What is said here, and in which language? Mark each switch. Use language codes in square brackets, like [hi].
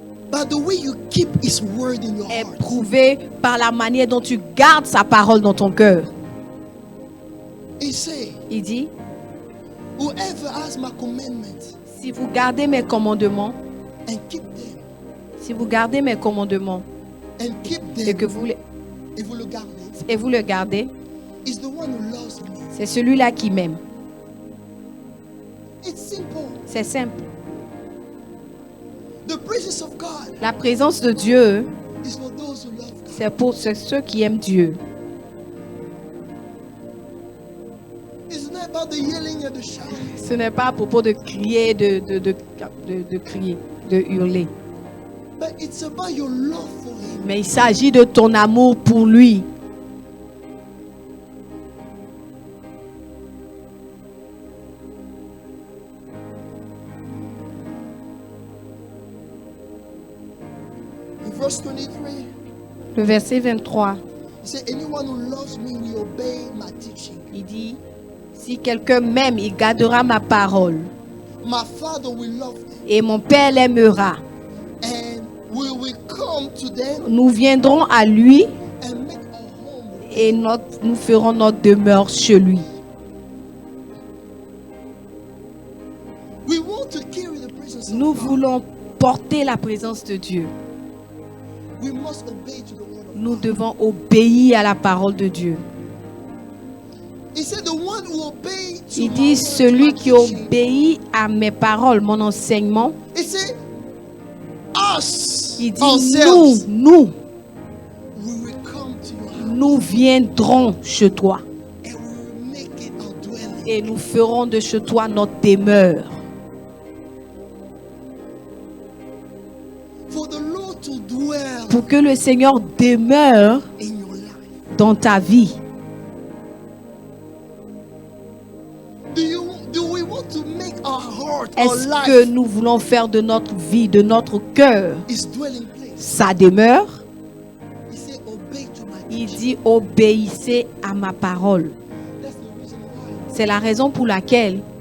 [en] by the way you keep his word in your [fr] est [en] heart. [fr] prouvé par la manière dont tu gardes sa parole dans ton cœur. [en] He say, [fr] Il dit, [en] whoever has my commandments [fr] si vous gardez mes commandements, [en] and keep them, [fr] si vous gardez mes commandements [en] and keep [fr] et [en] them, [fr] que vous les, [en] if you look at it, [fr] et vous le gardez, [en] is the one who loves me. [fr] c'est celui-là qui m'aime. [en] It's simple. [fr] C'est simple. [en] The presence of God [fr] La présence de Dieu, [en] is for those who love God. [fr] c'est pour ceux qui aiment Dieu. [en] It's not about the yelling and the shouting. [fr] Ce n'est pas à propos de crier, de crier, de hurler. [en] But it's about your love for him. [fr] Mais il s'agit de ton amour pour lui. [en] verse 23, [fr] Le verset 23, [en] he said, anyone who loves me will obey my teaching. [fr] il dit, si quelqu'un m'aime, il gardera ma parole. [en] My Father will love them, [fr] Et mon Père l'aimera. [en] and we will come to them [fr] Nous viendrons à lui [en] and make our home with [fr] et nous ferons notre demeure chez lui. [en] them. We want to carry the presence of [fr] Nous [en] God. [fr] voulons porter la présence de Dieu. [en] We must obey to the word of [fr] Nous [en] God. [fr] devons obéir à la parole de Dieu. [en] He said, the one who obey to [fr] Il [en] my [fr] dit, [en] word, to [fr] celui [en] my [fr] qui [en] teaching, [fr] obéit à mes paroles, mon enseignement, [en] he said, us, [fr] il dit, [en] ourselves, [fr] nous [en] we will come to your house [fr] nous viendrons chez toi [en] and we will make it our dwelling. [fr] et nous ferons de chez toi notre demeure. [en] For the Lord to dwell [fr] Pour que le Seigneur demeure [en] in your life. [fr] dans ta vie. [en] Do we want to make our heart, our [fr] Est-ce [en] life, [fr] que nous voulons faire de notre vie, de notre cœur, [en] his dwelling place? [fr] sa demeure? [en] He said, obey to my [fr] Il [en] teaching. [fr] dit, obéissez à ma parole. [en] That's the reason why. [fr] C'est la raison pour laquelle,